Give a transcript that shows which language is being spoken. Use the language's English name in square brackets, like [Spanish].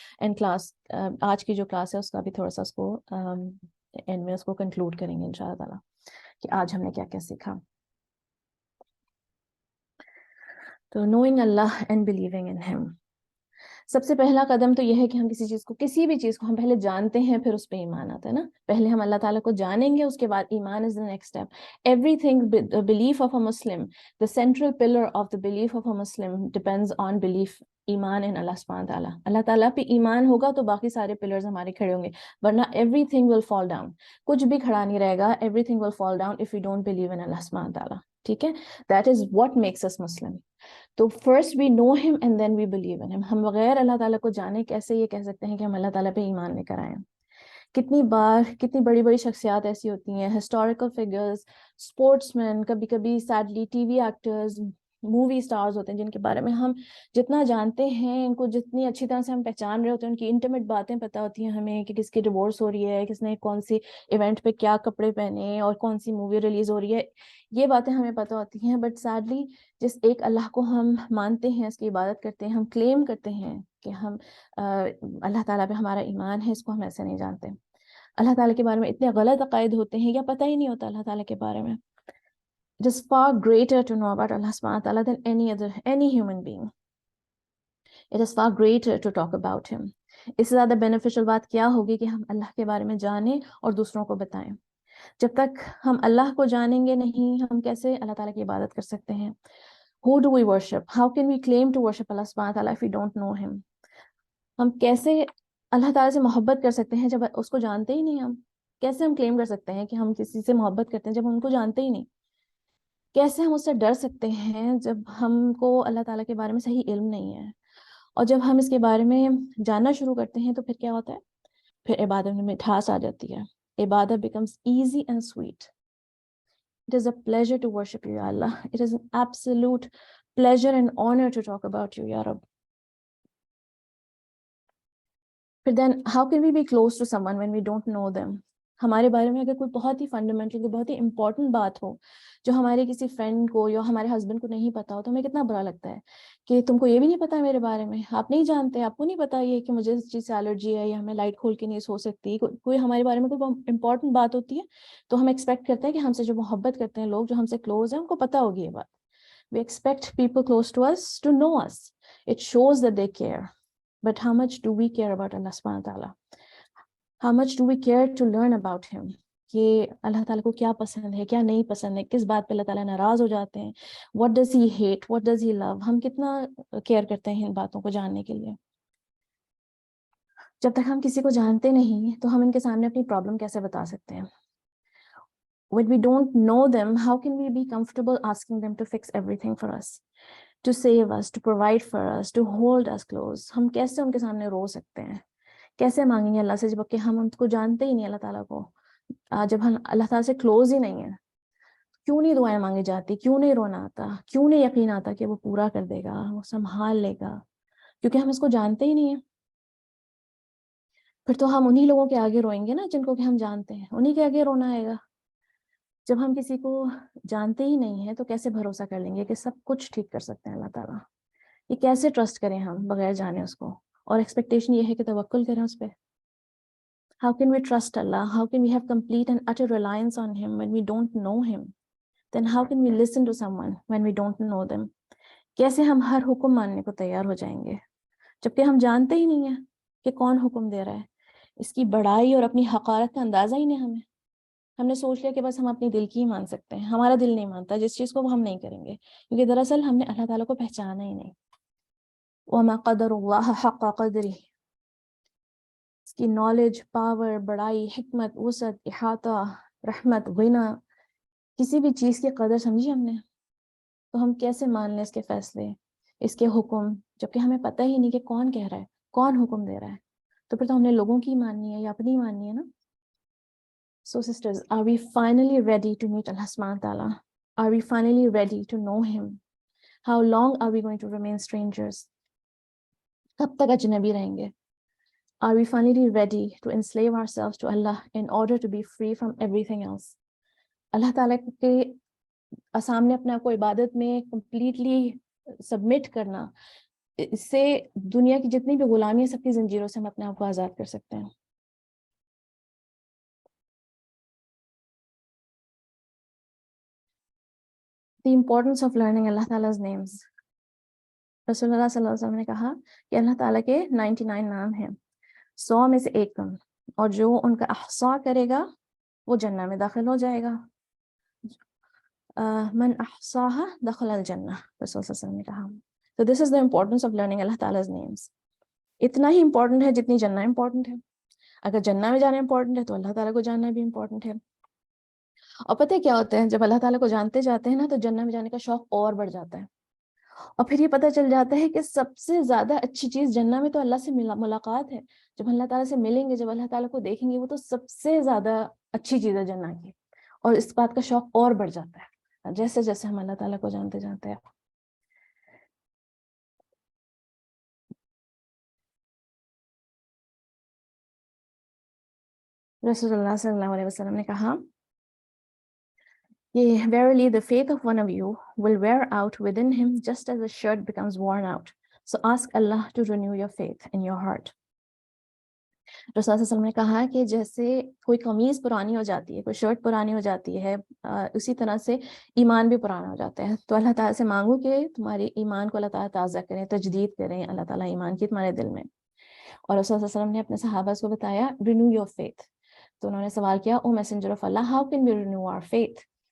[Urdu] And class آج کی جو کلاس ہے اس کا بھی تھوڑا سا اس کو اینڈ میں اس کو کنکلوڈ کریں گے انشاء اللہ تعالیٰ کہ آج ہم نے کیا کیا سیکھا. تو [English] Knowing Allah and believing in him. [Urdu] سب سے پہلا قدم تو یہ ہے کہ ہم کسی بھی چیز کو ہم پہلے جانتے ہیں, پھر اس پہ ایمان آتا ہے نا. پہلے ہم اللہ تعالیٰ کو جانیں گے, اس کے بعد ایمان [English] Is the next step. Everything, the belief of a Muslim, the central pillar of the belief of a Muslim depends on belief, iman in Allah سبحانہ تعالیٰ. [Urdu] اللہ تعالیٰ پہ ایمان ہوگا تو باقی سارے پلرز ہمارے کھڑے ہوں گے, ورنہ [English] everything will fall down. [Urdu] کچھ بھی کھڑا نہیں رہے گا. [English] Everything will fall down if we don't believe in Allah سبحانہ تعالیٰ. [Urdu] ٹھیک ہے, [English] that is what makes us Muslim. تو first we know him and then we believe in him. [Urdu] ہم بغیر اللہ تعالیٰ کو جانے کیسے یہ کہہ سکتے ہیں کہ ہم اللہ تعالیٰ پہ ایمان لے کر آئے ہیں. کتنی بار کتنی بڑی بڑی شخصیات ایسی ہوتی ہیں, ہسٹوریکل فگرز, اسپورٹس مین, کبھی کبھی sadly T V actors, movie stars ہوتے ہیں جن کے بارے میں ہم جتنا جانتے ہیں, ان کو جتنی اچھی طرح سے ہم پہچان رہے ہوتے ہیں, ان کی انٹیمیٹ باتیں پتہ ہوتی ہیں ہمیں کہ کس کی ڈیورس ہو رہی ہے, کس نے کون سی ایونٹ پہ کیا کپڑے پہنے اور کون سی مووی ریلیز ہو رہی ہے, یہ باتیں ہمیں پتہ ہوتی ہیں. بٹ سیڈلی جس ایک اللہ کو ہم مانتے ہیں, اس کی عبادت کرتے ہیں, ہم کلیم کرتے ہیں کہ ہم اللہ تعالیٰ پہ ہمارا ایمان ہے, اس کو ہم ایسے نہیں جانتے. اللہ تعالیٰ کے بارے میں اتنے غلط عقائد ہوتے ہیں یا پتہ ہی نہیں ہوتا اللہ تعالیٰ کے بارے میں. [English] It is far greater to know about Allah subhanahu wa ta'ala than any human being. It is far greater to talk about him. [Urdu] اس سے زیادہ بینیفیشل بات کیا ہوگی کہ ہم اللہ کے بارے میں جانیں اور دوسروں کو بتائیں. جب تک ہم اللہ کو جانیں گے نہیں, ہم کیسے اللہ تعالیٰ کی عبادت کر سکتے ہیں. [English] Who do we worship? How can we claim to worship Allah subhanahu wa ta'ala if we don't know him? [Urdu] ہم کیسے اللہ تعالیٰ سے محبت کر سکتے ہیں جب اس کو جانتے ہی نہیں. ہم کیسے ہم کلیم کر سکتے ہیں کہ ہم کسی سے محبت کرتے ہیں جب ہم ان کو جانتے ہی نہیں. کیسے ہم اس سے ڈر سکتے ہیں جب ہم کو اللہ تعالیٰ کے بارے میں صحیح علم نہیں ہے. اور جب ہم اس کے بارے میں جاننا شروع کرتے ہیں تو پھر کیا ہوتا ہے, پھر عبادت میں مٹھاس آ جاتی ہے. [English] عبادت becomes easy and sweet. It is a pleasure to worship you, Ya Allah. It is an absolute pleasure and honor to talk about you, Ya Rabb. But then how can we be close to someone when we don't know them? [Urdu] ہمارے بارے میں اگر کوئی بہت ہی fundamental, کوئی بہت ہی important بات ہو جو ہمارے کسی فرینڈ کو یا ہمارے ہسبینڈ کو نہیں پتا ہو, تو ہمیں کتنا برا لگتا ہے کہ تم کو یہ بھی نہیں پتا میرے بارے میں, آپ نہیں جانتے, آپ کو نہیں پتا یہ کہ مجھے اس چیز سے الرجی ہے یا ہمیں لائٹ کھول کے نہیں سو سکتی. کوئی ہمارے بارے میں کوئی امپورٹنٹ بات ہوتی ہے تو ہم ایکسپیکٹ کرتے ہیں کہ ہم سے جو محبت کرتے ہیں لوگ, جو ہم سے کلوز ہیں, ان کو پتا ہوگی یہ بات. [English] We expect people close to us to know us. It shows that they care. But how much do we care about Allah subhanahu wa ta'ala? How much do we care to learn about him? [Urdu] کہ اللہ تعالیٰ کو کیا پسند ہے, کیا نہیں پسند ہے, کس بات پہ اللہ تعالیٰ ناراض ہو جاتے ہیں, [English] what does he hate, what does he love. [Urdu] ہم کتنا کیئر کرتے ہیں ان باتوں کو جاننے کے لیے. جب تک ہم کسی کو جانتے نہیں تو ہم ان کے سامنے اپنی پرابلم کیسے بتا سکتے ہیں. [English] When we don't know them, how can we be comfortable asking them to fix everything for us, to save us, to provide for us, to hold us close. [Urdu] ہم کیسے ان کے سامنے رو سکتے ہیں, کیسے مانگیں گے اللہ سے جبکہ ہم ان کو جانتے ہی نہیں اللہ تعالیٰ کو, جب ہم اللہ تعالیٰ سے کلوز ہی نہیں ہیں. کیوں نہیں دعائیں مانگی جاتی, کیوں نہیں رونا آتا, کیوں نہیں یقین آتا کہ وہ پورا کر دے گا, وہ سنبھال لے گا؟ کیونکہ ہم اس کو جانتے ہی نہیں ہیں. پھر تو ہم انہی لوگوں کے آگے روئیں گے نا جن کو کہ ہم جانتے ہیں, انہی کے آگے رونا آئے گا. جب ہم کسی کو جانتے ہی نہیں ہیں تو کیسے بھروسہ کر لیں گے کہ سب کچھ ٹھیک کر سکتے ہیں اللہ تعالیٰ؟ یہ کیسے ٹرسٹ کریں ہم بغیر جانے اس کو؟ اور ایکسپیکٹیشن یہ ہے کہ توکل کریں اس پہ. [English] How can we trust Allah? How can we have complete and utter reliance on Him when we don't know Him? Then how can we listen to someone when we don't know them? [Urdu] کیسے ہم ہر حکم ماننے کو تیار ہو جائیں گے جبکہ ہم جانتے ہی نہیں ہیں کہ کون حکم دے رہا ہے؟ اس کی بڑائی اور اپنی حقارت کا اندازہ ہی نہیں ہمیں. ہم نے سوچ لیا کہ بس ہم اپنی دل کی ہی مان سکتے ہیں, ہمارا دل نہیں مانتا جس چیز کو وہ ہم نہیں کریں گے, کیونکہ دراصل ہم نے اللہ تعالیٰ کو پہچانا ہی نہیں. [Arabic] وَمَا قَدَرُ اللَّهَ حَقَّ قَدْرِهِ, [Urdu] اس کی نالج, پاور, بڑائی, حکمت, وسعت, احاطہ, رحمت, غنا, کسی بھی چیز کی قدر سمجھی ہم نے؟ تو ہم کیسے مان لیں اس کے فیصلے, اس کے حکم, جبکہ ہمیں پتہ ہی نہیں کہ کون کہہ رہا ہے, کون حکم دے رہا ہے؟ تو پھر تو ہم نے لوگوں کی ماننی ہے یا اپنی ماننی ہے نا. [English] So sisters, are we finally ready to meet Allah subhanahu wa ta'ala? Are we finally ready to know Him? How long are we going to remain strangers? [Urdu] کب تک اجنبی رہیں گے؟ [English] Are we finally ready to enslave ourselves to Allah in order to be free from everything else? [Urdu] اللہ تعالیٰ کے سامنے اپنے آپ کو عبادت میں کمپلیٹلی سبمٹ کرنا, اس سے دنیا کی جتنی بھی غلامی ہے سب کی زنجیروں سے ہم اپنے آپ کو آزاد کر سکتے ہیں. [English] The importance of learning Allah Ta'ala's names. [Urdu] رسول اللہ صلی اللہ علیہ وسلم نے کہا کہ اللہ تعالیٰ کے 99 نام ہیں, 100 میں سے ایک کم, اور جو ان کا احصاء کرے گا وہ جنہ میں داخل ہو جائے گا. [Arabic] من احصاها دخل الجنہ, [Urdu] رسول صلی اللہ علیہ وسلم نے کہا. [English] So this is the importance of learning Allah Ta'ala's names. [Urdu] اتنا ہی امپورٹنٹ ہے جتنی جنہ امپورٹنٹ ہے. اگر جنہ میں جانا امپورٹنٹ ہے تو اللہ تعالیٰ کو جاننا بھی امپورٹنٹ ہے. اور پتہ کیا ہوتا ہے, جب اللہ تعالیٰ کو جانتے جاتے ہیں نا تو جنہ میں جانے کا شوق اور بڑھ جاتا ہے. اور پھر یہ پتہ چل جاتا ہے کہ سب سے زیادہ اچھی چیز جنہ میں تو اللہ سے ملاقات ہے. جب اللہ تعالیٰ سے ملیں گے, جب اللہ تعالیٰ کو دیکھیں گے, وہ تو سب سے زیادہ اچھی چیز ہے جنہ کی. اور اس بات کا شوق اور بڑھ جاتا ہے جیسے جیسے ہم اللہ تعالیٰ کو جانتے جاتے ہیں. رسول اللہ صلی اللہ علیہ وسلم نے کہا کہ [English] verily the faith of one of you will wear out within him just as a shirt becomes worn out. So ask Allah to renew your faith in your heart. [Urdu] رسول اللہ صلی اللہ علیہ وسلم نے کہا کہ جیسے کوئی قمیض پرانی ہو جاتی ہے, کوئی شرٹ پرانی ہو جاتی ہے, اسی طرح سے ایمان بھی پرانا ہو جاتا ہے. تو اللہ تعالیٰ سے مانگو کہ تمہارے ایمان کو اللہ تعالیٰ تازہ کریں, تجدید کریں اللہ تعالیٰ ایمان کی تمہارے دل میں. اور رسول اللہ صلی اللہ علیہ وسلم نے اپنے صحابہ کو بتایا [English] renew your faith. [Urdu] تو انہوں نے سوال کیا, [English] O messenger of Allah, how can we renew our faith?